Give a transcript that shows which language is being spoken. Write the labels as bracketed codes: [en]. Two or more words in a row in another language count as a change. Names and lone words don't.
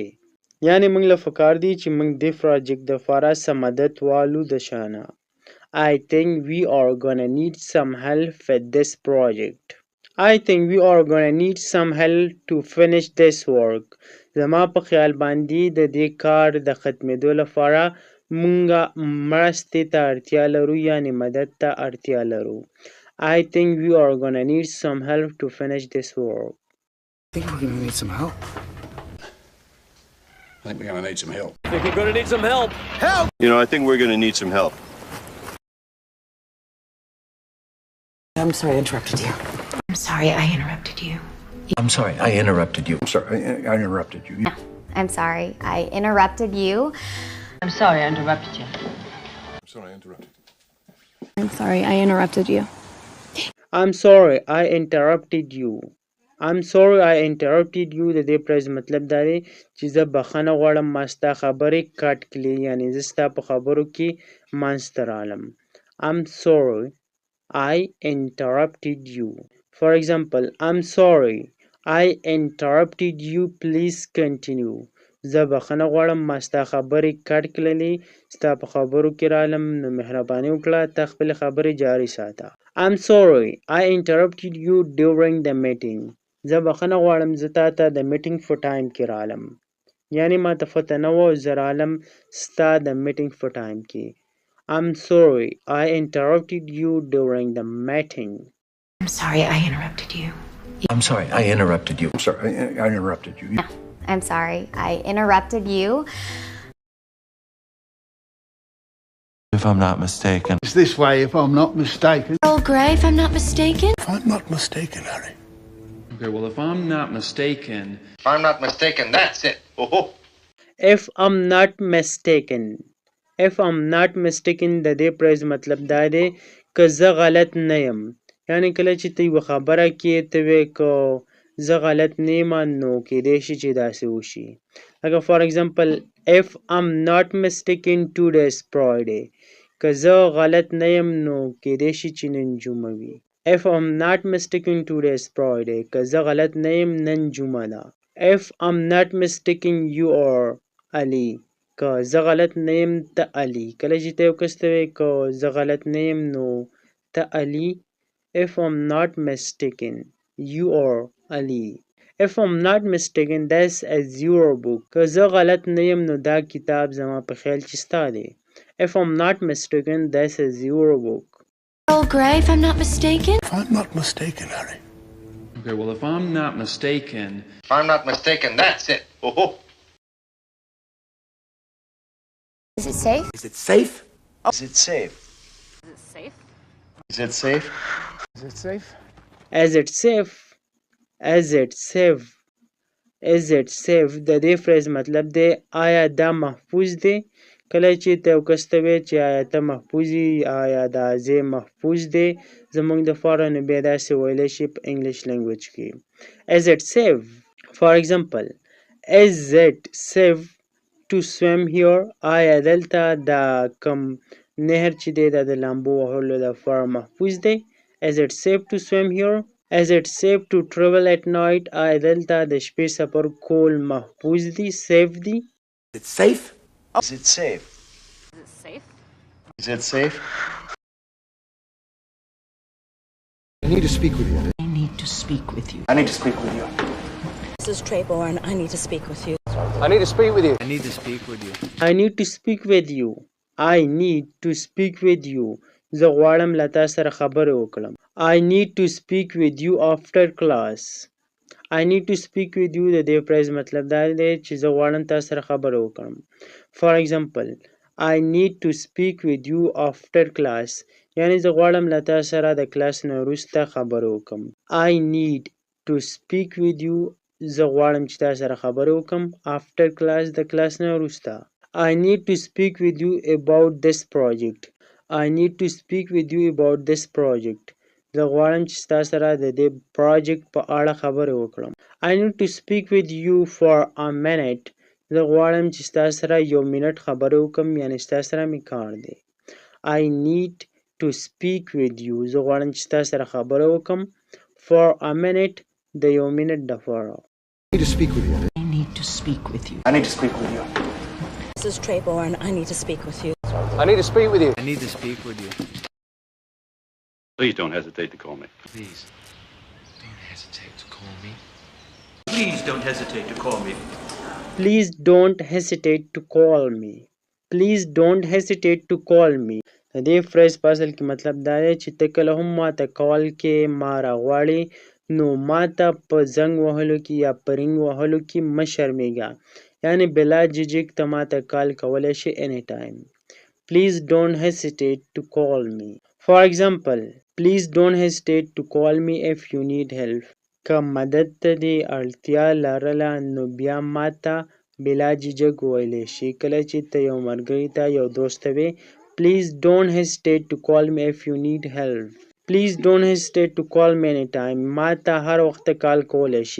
[ps] یعنی منګ له فکر دی چې منګ دې پروجیکټ د لپاره سم مدد والو د شانه. [en] I think we are gonna need some help with this project. I think we are gonna need some help to finish this work. [ps] زما په خیال باندې د دې کار د ختمېدو لپاره مونږه مرستې ته اړتیا لرو یعنی مدد ته اړتیا لرو. [en] I think we are gonna need some help to finish this work. I think we're gonna need some help. I think we're going to need some help. I think we're gonna need some help. You know, I think we're going to need some help. I'm sorry I interrupted you. I'm sorry I interrupted you. I'm sorry, I interrupted you. I'm sorry, I interrupted you. I'm sorry, I interrupted you. I'm sorry I interrupted you. I'm sorry I interrupted. I'm sorry I interrupted you. I'm sorry I interrupted you. I'm sorry I interrupted you [ps] د دې پرز مطلب دا دی چې زه بخښنه غواړم ما ستا خبرې کټ کړې یعنی زه ستا په خبرو کې منځ ته رالم. [en] I'm sorry I interrupted you. For example, I'm sorry I interrupted you. Please continue. [ps] زه بخښنه غواړم ما ستا خبرې کټ کړلې ستا په خبرو کې رالم نو مهرباني وکړه ته خپلې خبرې جاري ساته. [en] I'm sorry I interrupted you during the meeting. [ps] زه بخښنه غواړم زه تا ته د میټینګ په ټایم کې رالم یعنی ما ته پته نه وه زه رالم ستا د میټینګ په ټایم کې. [en] I'm sorry I interrupted you during the meeting. I'm sorry I interrupted you. I'm sorry, I interrupted you. I'm sorry, I interrupted you. I'm sorry, I interrupted you. If I'm not mistaken. It's this way, if I'm not mistaken. Earl Grey, if I'm not mistaken. If I'm not mistaken, Harry. Okay, well, if I'm not mistaken. If I'm not mistaken, that's it. Oh. If I'm not mistaken. If I'm not mistaken [ps] د دې پرز مطلب دا دی که زه غلط نه یم یعنی کله چې ته یوه خبره کې ته وې که زه غلط نه یم نو کیدای شي چې داسې وشي. [en] لکه for example if I'm not mistaken today is Friday. [ps] که زه غلط نه یم نو کیدای شي چې نن جمعه وي. [en] If I'm not mistaken today is Friday. [ps] که زه غلط نه یم نن جمعه ده. [en] If I'm not mistaken you are Ali. [ps] که زه غلط نه یم ته علي کله چې ته یو کس ته وایې که زه غلط نه یم نو ته علي. [en] If I'm not mistaken you are Ali. If I'm not mistaken that's a zero book. [ps] که زه غلط نه یم نو دا کتاب زما په خیال چې ستا دی. [en] If I'm not mistaken that's a zero book. Earl Grey, if I'm not mistaken. If I'm not mistaken, Harry. Okay, well, if I'm not mistaken. If I'm not mistaken, that's it. Oh. Is it safe? Is it safe? Is it safe? Is it safe? Is it safe? Is it safe? Is it safe? Is it safe? Is it safe [ps] د دې فریز مطلب دی آیا دا محفوظ دی. کله چې ته یو کس ته وایې چې آیا ته محفوظ یې آیا دا ځای محفوظ دی زموږ دپاره نو بیا داسې ویلی شي په [en] English language [ps] کې. [en] Is it safe? For example is it safe to swim here. [ps] آیا دلته دا کم نهر چې دی دا د لامبو وهلو لپاره محفوظ دی. [en] Is it safe to swim here? Is it safe to travel at night? [ps] آیا دلته د شپې سفر کول محفوظ دی safe دی. [en] Is it safe? Is it safe? Is it safe? Is it safe? I need to speak with you. I need to speak with you. I need to speak with you. This is Trayborn. I need to speak with you. I need to speak with you. I need to speak with you. I need to speak with you. I need to speak with you. [ps] زه غواړم له تا سره خبرې وکړم. [en] I need to speak with you after class. I need to speak with you [ps] د دې پرایز مطلب دا دی چې زه غواړم تا سره خبرې وکړم. [en] For example I need to speak with you after class. [ps] یعنی زه غواړم له تا سره د کلاس نه وروسته خبرې وکړم. [en] I need to speak with you. [ps] زه غواړم چې تا سره خبرې وکړم [en] after class [ps] د کلاس نه وروسته. [en] I need to speak with you about this project. I need to speak with you about this project. [ps] زه غواړم چې ستا سره د دې پروجیکټ په اړه خبرې وکړم. [en] I need to speak with you for a minute. [ps] زه غواړم چې ستا سره یو منټ خبرې وکړم، یعنی ستا سره مې کار دی. [en] I need to speak with you. [ps] زه غواړم چې ستا سره خبرې وکړم [en] for a minute [ps] د یو منټ دپاره. [en] I need to speak with you. I need to speak with you. I need to speak with you. This is Trayborn. I need to speak with you. I need to speak with you. I need to speak with you. Please don't hesitate to call me. Please, don't hesitate to call me. Please don't hesitate to call me. Please don't hesitate to call me. Please don't hesitate to call me. [ps] د دې فریز په اصل کې مطلب دا دی چې ته کله هم ماته کال کې ما راغواړې نو ماته په زنګ وهلو کې یا په رینګ وهلو کې مه شرمېږه، یعنی بلا ججک ته ماته کال کولی شي [en] any time. Please don't hesitate to call me. For example, please don't hesitate to call me if you need help. [ps] که مدد ته دې اړتیا لرله نو بیا ماته بلا ججک ویلی شي کله چې ته یو ملګري ته یو دوست ته وې. [en] Please don't hesitate to call me if you need help. Please don't hesitate to call me anytime. [ps] ماته هر وخت کال کولی شي.